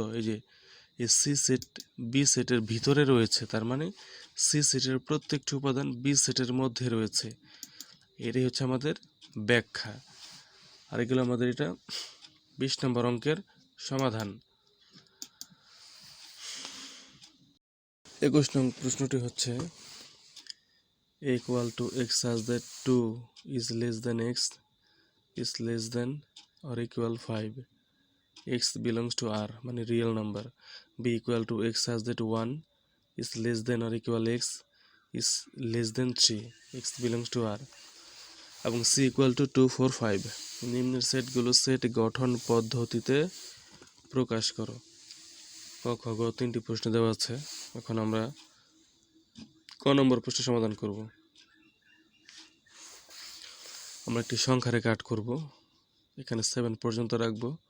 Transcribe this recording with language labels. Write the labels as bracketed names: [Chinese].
[Bangla] এই যে এই সি সেট বি সেটের ভিতরে রয়েছে, তার মানে সি সেটের প্রত্যেকটি উপাদান বি সেটের মধ্যে রয়েছে। এটাই হচ্ছে আমাদের ব্যাখ্যা। আর এগুলো আমাদের এটা 20 নম্বর অঙ্কের সমাধান। 21 নং প্রশ্নটি হচ্ছে, [English] a equal to x such that 2 is less than x is less than or equal 5. x belongs to R [Bangla] মানে real number. [English] b equal to x such that 1 is less than or equal x is less than 3, x belongs to R, এবং c equal to 2, 4, 5। [Bangla] নিম্নের সেটগুলো set গঠন পদ্ধতিতে প্রকাশ করো। ক, খ, গ তিনটি প্রশ্ন দেওয়া আছে। এখন আমরা ক নম্বর প্রশ্ন সমাধান করব। আমরা একটি সংখ্যা রেখা আর্ট করব। এখানে 7 পর্যন্ত রাখবো।